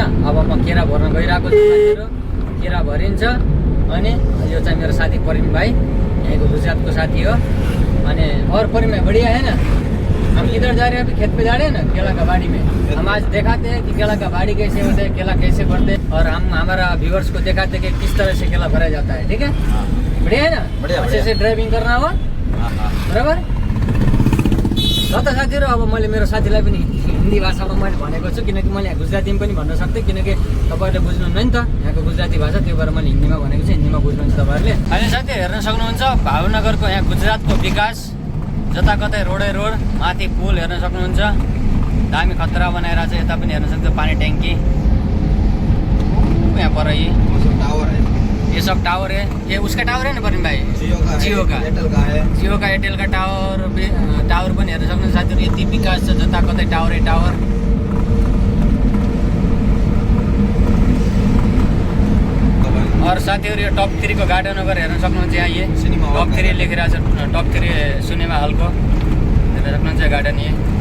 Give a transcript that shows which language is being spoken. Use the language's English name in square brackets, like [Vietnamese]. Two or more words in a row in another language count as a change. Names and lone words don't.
[Nepali] अब म केरा भर्न गइरहेको छु साथीहरू। केरा भरिन्छ अनि यो चाहिँ मेरो साथी परिम भाइ, यहीँको गुजरातको साथी हो। [Hindi] अनि और परिम भाई बढ़िया है ना? हम किधर जा रहे हैं? अभी खेत पे जा रहे हैं ना, केला का बाड़ी में। हम आज दिखाते हैं कि केला का बाड़ी कैसे होते हैं, केला कैसे भरते हैं, और हम हमारा व्यूअर्स को दिखाते हैं कि किस तरह से केला भरा जाता है। ठीक है, बढ़िया है ना? बढ़िया, अच्छे से ड्राइविंग करना होगा, बराबर। [Nepali] त साथीहरू अब मैले मेरो साथीलाई पनि हिन्दी भाषामा मैले भनेको छु किनकि मैले गुजरातीमा पनि भन्न सक्थेँ किनकि तपाईँहरूले बुझ्नुहुन्न नि त यहाँको गुजराती भाषा त्यो भएर मैले हिन्दीमा भनेको छु हिन्दीमा बुझ्नुहुन्छ तपाईँहरूले अहिले साथीहरू हेर्न सक्नुहुन्छ भावनगरको यहाँ गुजरातको विकास जताकतै रोडै रोड माथि पुल हेर्न सक्नुहुन्छ दामी खतरा बनाएर चाहिँ यता पनि हेर्न सक्छ पानी ट्याङ्की [Hindi] यहाँ पर ये सब टावर है ये उसका टावर है ना परवीन भाई जियो का एयरटेल का टावर [Nepali] पनि हेर्न सक्नुहुन्छ साथीहरू यति विकास छ जताकतै टावरै टावर और साथीहरू यो टप 3 को गार्डन अगर हेर्न सक्नुहुन्छ यहाँ ये टप 3 लेखिरहेको छ टप 3 सिनेमा हलको हेर्न सक्नुहुन्छ गार्डन ये